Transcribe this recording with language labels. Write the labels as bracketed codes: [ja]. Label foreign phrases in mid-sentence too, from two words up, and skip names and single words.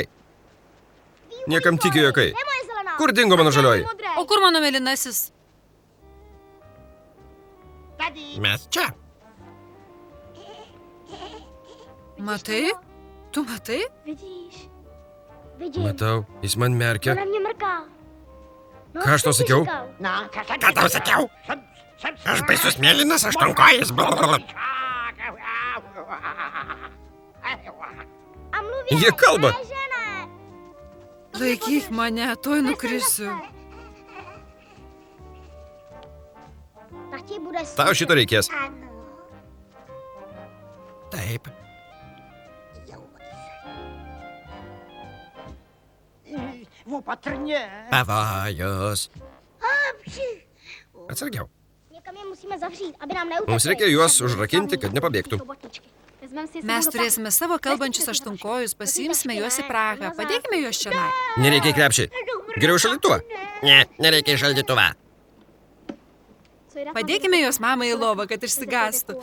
[lt] Niekam tikė juokai. Kur dingo mano žalioji? O kur mano mėlynasis? Mes čia. Matai? Tu matai? Matau, jis man merkia. [cs] Na mě mrká. [lt] Ką aš tau sakiau? Ką tau sakiau? Aš baisus mėlynas aštuonkojis. Jie kalba. Laikyk mane, tuoj nukrisiu. Tau šito reikės. Taip. Pavojus. Atsargiau. [cs] Někam je musíme zavřít, aby nám neutekli. [lt] Mums reikia juos užrakinti, kad nepabėgtų. Mes turėsime savo kalbančius aštunkojus, pasiimsime juos į Prahą. Padėkime juos čia. Nereikia į krepšį. Geriau šaldytuvą. Ne, nereikia į šaldytuvą. Padėkime juos mamai į lovą, kad išsigastų.